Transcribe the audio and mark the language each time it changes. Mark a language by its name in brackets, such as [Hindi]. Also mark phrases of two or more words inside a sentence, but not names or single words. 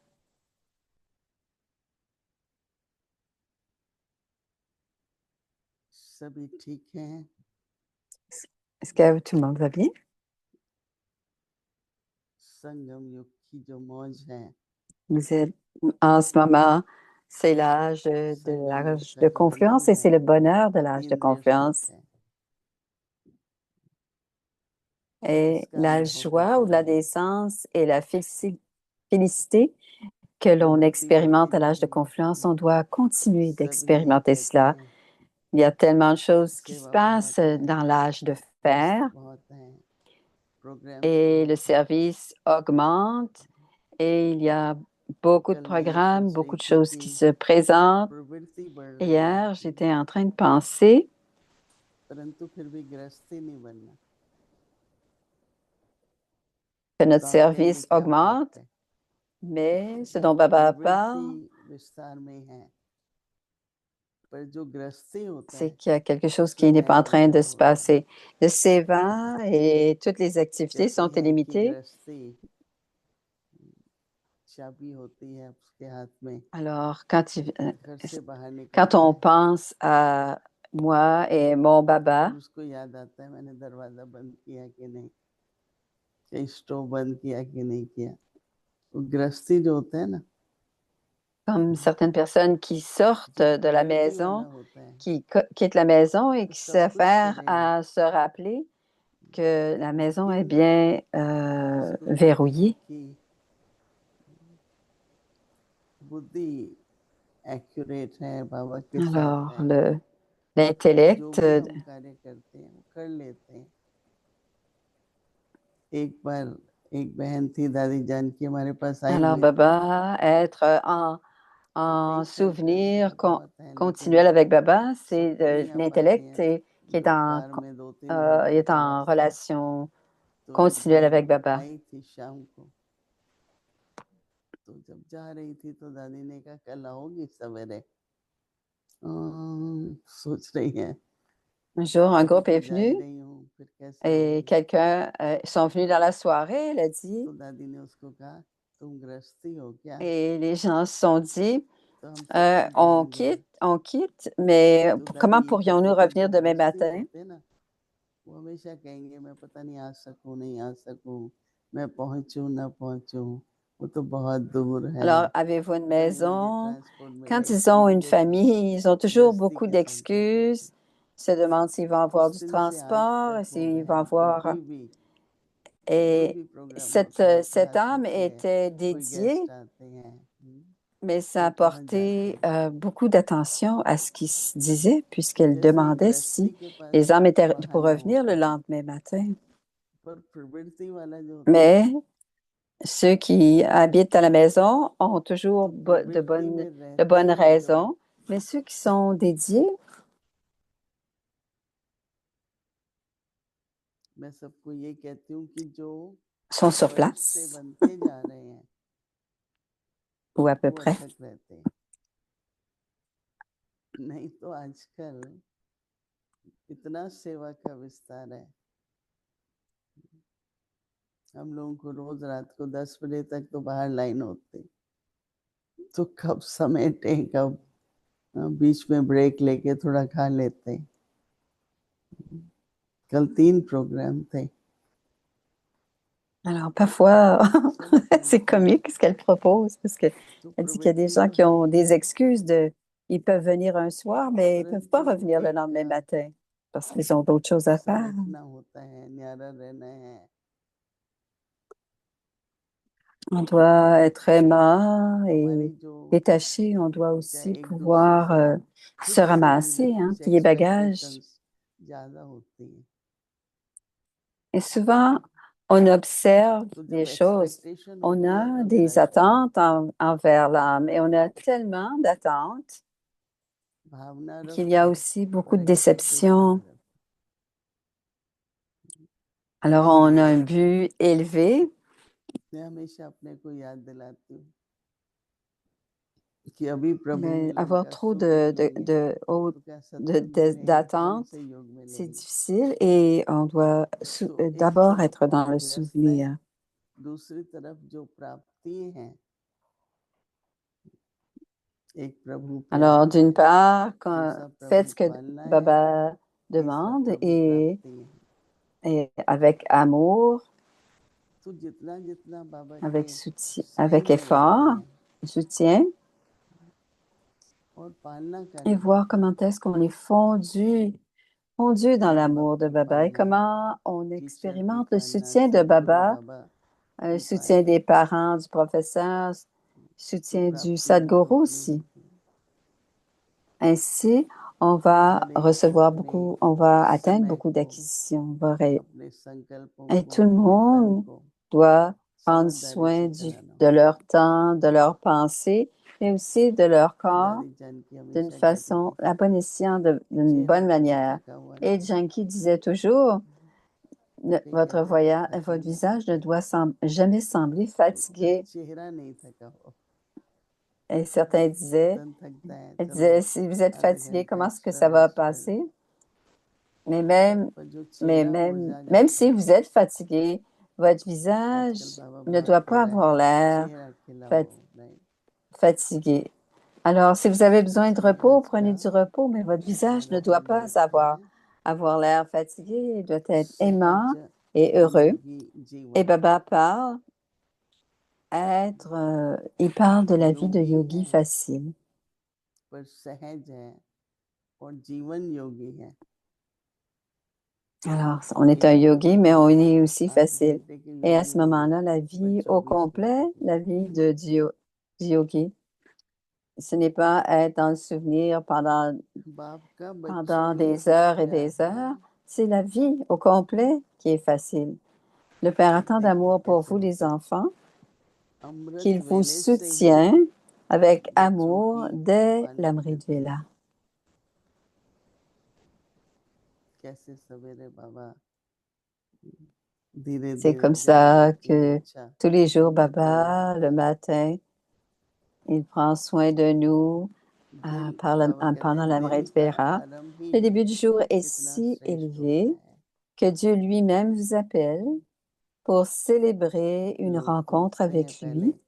[Hindi] सभी ठीक हैं? [French] Est-ce que tout le monde va bien? [Hindi] संगम युग की जो मौज है, [French] Vous êtes, en ce moment, c'est l'âge de [Hindi] संगम युग [French] l'âge [Hindi] का [French] de [Hindi] जो [French] confiance [Hindi] आनंद [French] et c'est [Hindi] है, [French] le bonheur de l'âge de [Hindi] इंद्रिय सुख [French] confiance. [Hindi] है, [French] Et [Hindi] इसका [French] la [Hindi] अनुभव [French] joie [Hindi] करते [French] au-delà [Hindi] रहिए। [French] des sens et la félicité que l'on [Hindi] बढ़ती बढ़ती [French] expérimente à l'âge de [Hindi] जाएगी। [French] confiance, on doit continuer [Hindi] सब यही [French] d'expérimenter [Hindi] कहते [French] cela. [Hindi] हैं, [French] Il y a tellement de choses qui se [Hindi] सेवा [French] passent [Hindi] बहुत है, [French] dans l'âge de [Hindi] कष्ट [French] faire [Hindi] बहुत है, प्रोग्राम्स [French] et le [Hindi] बहुत है। [French] service augmente et il y a beaucoup de [Hindi] कल मैं ये [French] programmes, [Hindi] सोच रही [French] beaucoup de [Hindi] थी [French] choses [Hindi] कि [French] qui se présentent. [Hindi] प्रवृत्ति बढ़ रही है, [French] Hier, j'étais en train de penser [Hindi] परंतु फिर भी गृहस्थी नहीं बनना। [French] que notre [Hindi] वाकई में [French] service [Hindi] क्या बात [French] augmente, [Hindi] है, [French] mais ce dont Baba parle, [Hindi] प्रवृत्ति विस्तार में है, पर जो गृहस्थी होता [French] c'est [Hindi] है [French] qu'il y a quelque chose [Hindi] उसमें [French] qui n'est pas en train [Hindi] नियमितता [French] de se [Hindi] होती है। [French] passer. Le Seva et toutes les activités [Hindi] कहते [French] sont [Hindi] हैं कि [French] illimitées. [Hindi] गृहस्थी चाबी होती है उसके हाथ में, [French] Alors, [Hindi] घर से बाहर [French] quand [Hindi] निकलता [French] on [Hindi] है [French] pense à moi et mon Baba, [Hindi] और उसको याद आता है मैंने दरवाजा बंद किया कि नहीं, कहीं स्टोव बंद किया कि नहीं किया। तो गृहस्थी जो होता है ना, [French] comme certaines personnes qui sortent [Hindi] जो [French] de la [Hindi] प्रवृत्ति वाला [French] maison, [Hindi] होता है, [French] qui quittent la maison et [Hindi] तो [French] qui [Hindi] सब कुछ [French] s'affairent [Hindi] चलेगा, [French] à se rappeler que la maison est [Hindi] लेकिन [French] bien [Hindi] जिसको कहते हैं [French] verrouillée. [Hindi] कि बुद्धि एक्यूरेट है, बाबा के साथ [French] Alors, [Hindi] है, जो [French] l'intellect, [Hindi] भी हम कार्य करते हैं वो कर लेते हैं। एक बार एक बहन थी दादी जान की, हमारे पास आई [French] alors [Hindi] हुई थी, [French] Baba, être [Hindi] तो [French] en [Hindi] कई साल करके [French] souvenir [Hindi] बहुत है, [French] continuel [Hindi] लेकिन [French] avec Baba, c'est [Hindi] सब नहीं आ पाती [French] l'intellect [Hindi] हैं, [French] qui est [Hindi] 2 बार में 2-3 [French] il [Hindi] घंटे [French] est [Hindi] का [French] en [Hindi] रास्ता। [French] relation [Hindi] तो एक [French] continuelle [Hindi] बहन [French] avec Baba. [Hindi] आई थी शाम को, तो जब जा रही थी तो दादी ने कहा कल आओगी सवेरे। सोच रही है [French] Un jour, un [Hindi] अभी [French] groupe [Hindi] तो [French] est [Hindi] जा ही [French] venu [Hindi] रही हूँ, फिर कैसे [French] et [Hindi] आऊंगी। [French] quelqu'un sont venus dans la soirée, elle a dit, [Hindi] तो दादी ने उसको कहा तुम गृहस्थी हो क्या, [French] et les gens se sont dit, [Hindi] तो हम सबको जाएंगे। [French] on quitte, mais [Hindi] तो दादी [French] comment [Hindi] ये [French] pourrions-nous [Hindi] कहती थी [French] revenir [Hindi] जो [French] demain [Hindi] गृहस्थी [French] matin? [Hindi] होते ना, वो हमेशा कहेंगे मैं पता नहीं आ सकूं नहीं आ सकूं, मैं पहुंचूं ना पहुंचूं, वो तो बहुत दूर है, [French] Alors, avez-vous une [Hindi] पता नहीं मुझे [French] maison? [Hindi] ट्रांसपोर्ट [French] Quand [Hindi] मिलेगा [French] ils ont [Hindi] नहीं, [French] une [Hindi] जैसे [French] famille, ils ont toujours [Hindi] गृहस्थी [French] beaucoup [Hindi] के संकल्प होते [French] d'excuses, [Hindi] हैं। [French] se demandent s'ils vont avoir [Hindi] उस [French] du [Hindi] दिन से आज [French] transport, [Hindi] तक हो [French] s'ils [Hindi] गए [French] vont [Hindi] हैं, [French] avoir... [Hindi] कभी भी कोई [French] Et [Hindi] भी प्रोग्राम [French] cette, [Hindi] होता है तो [French] cette âme [Hindi] हंसती है, [French] était [Hindi] कोई गेस्ट [French] dédiée, [Hindi] आते हैं, [French] mais ça [Hindi] कोई [French] a [Hindi] पहुंच जाते [French] porté [Hindi] हैं। [French] beaucoup d'attention à ce qui se disait, puisqu'elle [Hindi] जैसे एक [French] demandait [Hindi] गृहस्थी [French] si [Hindi] के पास [French] les âmes étaient pour [Hindi] बहाना [French] revenir le [Hindi] होता है, [French] lendemain matin. [Hindi] पर प्रवृत्ति वाला जो होता है [French] Mais [Hindi] ना, [French] ceux qui habitent à la maison ont toujours [Hindi] तो प्रवृत्ति में [French] de [Hindi] रहते [French] bonnes [Hindi] हुए जो, [French] raisons, mais ceux qui sont dédiés [Hindi] मैं सबको ये कहती हूँ कि जो [French] sont sur [Hindi] फरिश्ते [French] place, [Hindi] बनते जा रहे हैं [French] ou à peu [Hindi] वो [French] près. [Hindi] अटक रहते हैं। नहीं तो आजकल इतना सेवा का विस्तार है, हम लोगों को रोज रात को 10 बजे तक तो बाहर लाइन होती, तो कब समेटे, कब बीच में ब्रेक लेके थोड़ा खा लेते। कल 3 प्रोग्राम थे। [French] Alors, parfois, [Hindi] सब [French] c'est [Hindi] चलते हैं, [French] comique ce qu'elle propose, parce qu'elle [Hindi] तो [French] dit qu'il y a des [Hindi] प्रवृत्ति [French] gens [Hindi] तो [French] qui [Hindi] है [French] ont [Hindi] ही [French] des [Hindi] है, [French] excuses ils peuvent venir un soir, mais ils ne peuvent pas [Hindi] परंतु [French] revenir le [Hindi] एक [French] lendemain matin, parce qu'ils ont d'autres choses à faire. [Hindi] समेटना होता है, न्यारा रहना है। [French] On doit être aimant [Hindi] हमारी [French] et [Hindi] जो [French] détaché. On doit [Hindi] चाहे [French] aussi [Hindi] एक दूसरे [French] pouvoir [Hindi] से खुद [French] se [Hindi] से भी [French] ramasser, hein, [Hindi] कुछ [French] plier bagages. [Hindi] एक्सपेक्टेशंस ज्यादा होती है, [French] Et souvent, on observe [Hindi] तो [French] des [Hindi] जब [French] choses. [Hindi] एक्सपेक्टेशन [French] On [Hindi] होती है [French] a [Hindi] तो [French] des [Hindi] निराशा होती [French] attentes envers l'âme et on a tellement d'attentes [Hindi] है, भावना [French] qu'il y a [Hindi] रक्त [French] aussi beaucoup [Hindi] और [French] de [Hindi] एक्सपेक्टेशन [French] déceptions. [Hindi] रक्त। [French] Alors, on a un but élevé, [Hindi] मैं हमेशा अपने को याद दिलाती हूँ कि अभी प्रभु [French] mais [Hindi] मिलन [French] avoir [Hindi] का [French] trop [Hindi] सुख नहीं है, तो क्या सत्संग मिलेगा, कौन [French] d'attentes, [Hindi] से योग [French] c'est [Hindi] मिलेंगे। [French] difficile et on doit [Hindi] तो एक [French] d'abord [Hindi] तरफ [French] être dans le [Hindi] व्यस्त है, [French] souvenir. [Hindi] दूसरी तरफ जो प्राप्ति हैं, एक प्रभु [French] Alors, [Hindi] प्यारा है, [French] d'une part, [Hindi] दूसरा [French] faites [Hindi] प्रभु [French] ce que [Hindi] पालना है, [French] Baba [Hindi] तीसरा [French] demande [Hindi] प्रभु प्राप्ति है। [French] et avec amour, [Hindi] तो जितना जितना बाबा [French] avec [Hindi] के [French] avec [Hindi] स्नेह में रहते [French] effort, [Hindi] हैं [French] soutien, [Hindi] और पालना [French] et [Hindi] करते [French] voir [Hindi] हैं, [French] comment est-ce qu'on est fondu dans [Hindi] बाबा [French] l'amour de [Hindi] को [French] Baba et [Hindi] पालना, [French] comment on [Hindi] टीचर की [French] expérimente le [Hindi] पालना, [French] soutien de [Hindi] सदगुरु [French] Baba, [Hindi] बाबा [French] un [Hindi] की [French] soutien [Hindi] पालना, [French] des parents, du professeur, [Hindi] तो [French] soutien du [Hindi] प्राप्ति भी [French] Sadhguru [Hindi] उतनी [French] aussi. [Hindi] होती है। [French] Ainsi, on [Hindi] तो [French] va [Hindi] हर एक [French] recevoir [Hindi] अपने [French] beaucoup, on va atteindre [Hindi] समय [French] beaucoup [Hindi] को, [French] d'acquisitions. [Hindi] अपने संकल्पों [French] Et [Hindi] को, [French] tout le [Hindi] अपने तन [French] monde [Hindi] को [French] doit prendre [Hindi] समझदारी [French] soin [Hindi] से चलाना [French] de [Hindi] होता [French] leur temps, de leur pensée, mais aussi de leur [Hindi] है। [French] corps [Hindi] दादी जान की [French] d'une [Hindi] हमेशा कहती [French] façon, [Hindi] थी, [French] à bon escient, d'une [Hindi] चेहरा [French] bonne [Hindi] कभी [French] manière. [Hindi] थका हुआ [French] Et [Hindi] नहीं, [French] Janki disait toujours, [Hindi] तो कई कहते थे थका [French] votre [Hindi] हुआ, [French] visage ne doit jamais sembler [Hindi] तो [French] fatigué. [Hindi] चेहरा नहीं थका हो, [French] Et certains disaient, [Hindi] तन थकता है, [French] elle [Hindi] चलो [French] disait, si vous êtes [Hindi] आधा [French] fatigué, [Hindi] घंटा [French] comment est-ce que [Hindi] एक्स्ट्रा [French] ça va [Hindi] रेस्ट कर लो, [French] passer? Mais même, [Hindi] पर जो चेहरा [French] même, [Hindi] मुरझा [French] même [Hindi] जाता [French] si [Hindi] है, [French] vous êtes fatigué, votre [Hindi] आजकल [French] visage [Hindi] बाबा [French] ne [Hindi] बहुत [French] doit [Hindi] कह [French] pas [Hindi] रहे हैं [French] avoir l'air [Hindi] चेहरा खिलाओ, [French] fat- [Hindi] नहीं, [French] fatigué. Alors, si vous avez [Hindi] तो [French] besoin de [Hindi] चेहरा [French] repos, [Hindi] का [French] prenez du repos, mais votre visage ne doit [Hindi] महत्व [French] pas [Hindi] बहुत है। [French] avoir l'air fatigué. Il doit être aimant [Hindi] सहज [French] et heureux. [Hindi] योगी [French] Et [Hindi] जीवन, [French] Baba il parle de la vie de [Hindi] योगी [French] yogi [Hindi] है [French] facile. [Hindi] पर सहज है और जीवन योगी है। [French] Alors, on est un [Hindi] एक [French] yogi, mais on est aussi [Hindi] 8 [French] facile. [Hindi] घंटे के [French] Et à [Hindi] योगी [French] ce [Hindi] नहीं है, [French] moment-là, la [Hindi] पर [French] vie au [Hindi] 24 [French] complet, [Hindi] घंटे की। [French] la vie du yogi, ce n'est pas être dans le souvenir [Hindi] बाप का बच्चों [French] pendant [Hindi] में [French] des heures et [Hindi] प्यार [French] des [Hindi] है, [French] heures. C'est la vie au complet qui est facile. Le Père a tant [Hindi] देखिए [French] d'amour pour [Hindi] कैसे [French] vous, les [Hindi] होता है, [French] enfants, [Hindi] अमृत [French] qu'il vous [Hindi] वेले से ही [French] soutient avec [Hindi] बच्चों [French] amour [Hindi] की [French] dès [Hindi] पालन [French] l'Amrit [Hindi] करते [French] Vela. [Hindi] हैं। कैसे सवेरे बाबा धीरे [French] C'est [Hindi] धीरे [French] comme [Hindi] जगा [French] ça [Hindi] देते हैं, [French] que [Hindi] अच्छा [French] tous les jours, [Hindi] अमृत वेला [French] Baba, [Hindi] है। [French] le matin, il prend soin de nous [Hindi] दिल बाबा कहते [French] pendant [Hindi] हैं दिन [French] l'Amrit [Hindi] का [French] Vera. [Hindi] आरंभ [French] Le [Hindi] ही [French] début du jour est [Hindi] कितना [French] si [Hindi] श्रेष्ठ होता [French] élevé [Hindi] है, [French] que Dieu lui-même vous appelle pour célébrer une [Hindi] लोग [French] rencontre [Hindi] उठते हैं [French] avec [Hindi] पहले [French] lui.